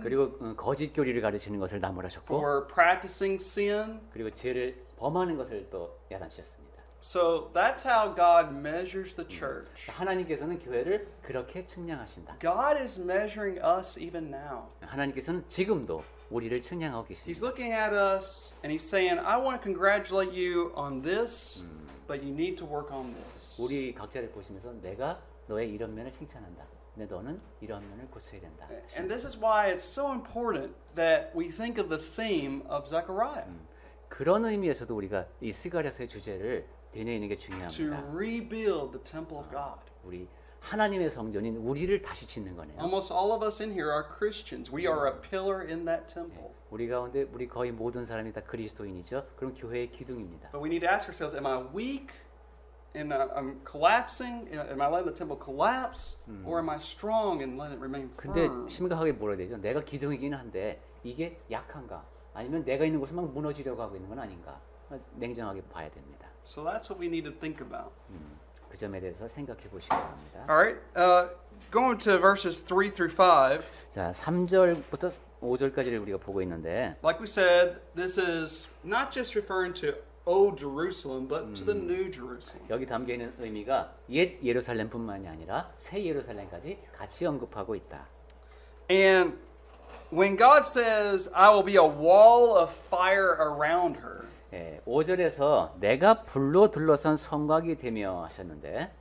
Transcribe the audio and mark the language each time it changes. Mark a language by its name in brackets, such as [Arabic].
[Korean] 그리고 거짓 교리를 가르치는 것을 나무라셨고 [English] for practicing sin. [Korean] 그리고 죄를 범하는 것을 또 야단치셨습니다. [English] So that's how God measures the church. [Korean] 하나님께서는 교회를 그렇게 측량하신다. [English] God is measuring us even now. [Korean] 하나님께서는 지금도 우리를 측량하고 [English] He's [Korean] 계십니다. [English] looking at us and He's saying, I want to congratulate you on this, but you need to work on this. [Korean] 우리 각자를 보시면서 내가 너의 이런 면을 칭찬한다. 근데 너는 이런 면을 고쳐야 된다. [English] And this is why it's so important that we think of the theme of Zechariah. [Korean] 그런 의미에서도 우리가 이 스가랴서의 주제를 되뇌이는 게 [English] To [Korean] 중요합니다. [English] rebuild the temple of God. [Korean] 우리 하나님의 성전인 우리를 다시 짓는 거네요. [English] Almost all of us in here are Christians. We are a pillar in that temple. [Korean] 우리 가운데 우리 거의 모든 사람이 다 그리스도인이죠. 그럼 교회의 기둥입니다. [English] But we need to ask ourselves, am I weak? And I'm collapsing? Am I letting the temple collapse? Or am I strong and letting it remain [Korean] 근데 [English] firm? [Korean] 심각하게 물어야 되죠. 내가 기둥이긴 한데 이게 약한가? 아니면 내가 있는 곳에 막 무너지려고 하고 있는 건 아닌가? 냉정하게 봐야 됩니다. [English] So that's what we need to think about. [Korean] 그 점에 대해서 생각해 보시기 바랍니다. [English] All right, going to verses 3 through 5. [Korean] 자, 3절부터 5절까지를 우리가 보고 있는데 [English] Like we said, this is not just referring to Old Jerusalem, but to the New Jerusalem. [Korean] 여기 담겨 있는 의미가 옛 예루살렘뿐만이 아니라 새 예루살렘까지 같이 언급하고 있다. [English] And when God says, I will be a wall of fire around her, [Korean] 예, 5절에서 내가 불로 둘러싼 성곽이 되며 하셨는데